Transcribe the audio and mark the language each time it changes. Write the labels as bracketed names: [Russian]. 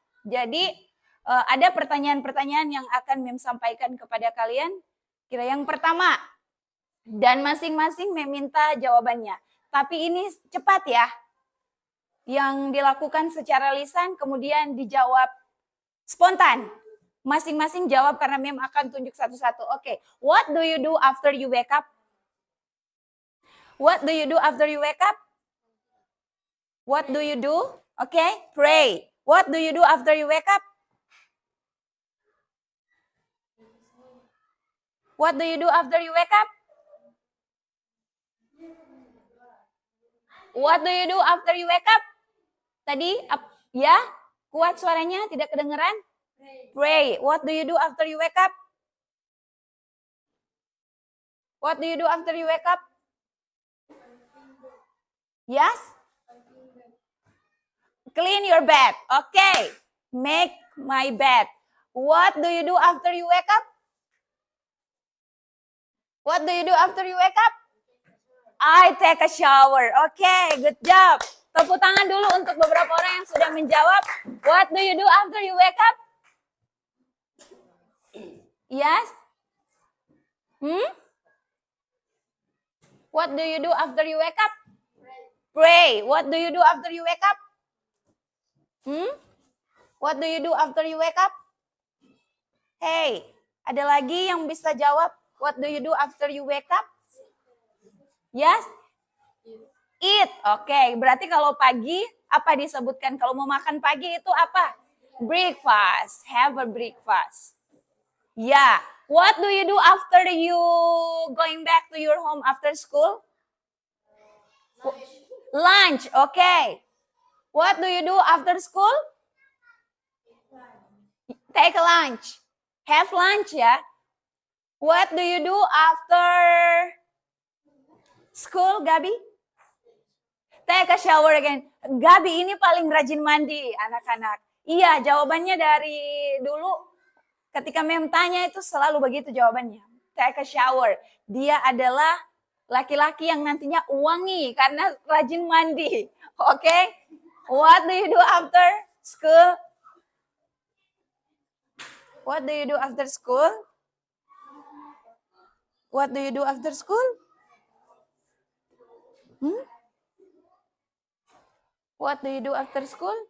[Indonesian] Jadi ada pertanyaan-pertanyaan yang akan Mem sampaikan kepada kalian. Kira yang pertama, dan masing-masing Mem minta jawabannya. Tapi ini cepat ya. Yang dilakukan secara lisan kemudian dijawab spontan. Masing-masing jawab karena Mem akan tunjuk satu-satu. Oke. [English] What do you do after you wake up? What do you do after you wake up? What do you do? Oke, pray. What do you do after you wake up? What do you do after you wake up? What do you do after you wake up? [Indonesian] Tadi Ya, kuat suaranya, tidak kedengeran? [English] Pray. What do you do after you wake up? What do you do after you wake up? Yes? Clean your bed. Okay. Make my bed. What do you do after you wake up? What do you do after you wake up? I take a shower. Okay, good job. [Indonesian] Tepuk tangan dulu untuk beberapa orang yang sudah menjawab. [English] What do you do after you wake up? Yes? What do you do after you wake up? Pray. What do you do after you wake up? What do you do after you wake up? [Indonesian] Hey, ada lagi yang bisa jawab? [English] What do you do after you wake up? Yes? Eat. [Indonesian] Oke, berarti kalau pagi apa disebutkan? Kalau mau makan pagi itu apa? [English] Breakfast. Have a breakfast. Yeah. What do you do after you going back to your home after school? Lunch. Okay. What do you do after school? Take a lunch. Have lunch ya. What do you do after school, Gabi? Take a shower again. [Indonesian] Gabi ini paling rajin mandi, anak-anak. Iya, jawabannya dari dulu ketika Mem tanya itu selalu begitu jawabannya. [English] Take a shower. [Indonesian] Dia adalah laki-laki yang nantinya wangi karena rajin mandi. Oke? Okay? [English] What do you do after school? What do you do after school? What do you do after school? What do you do after school?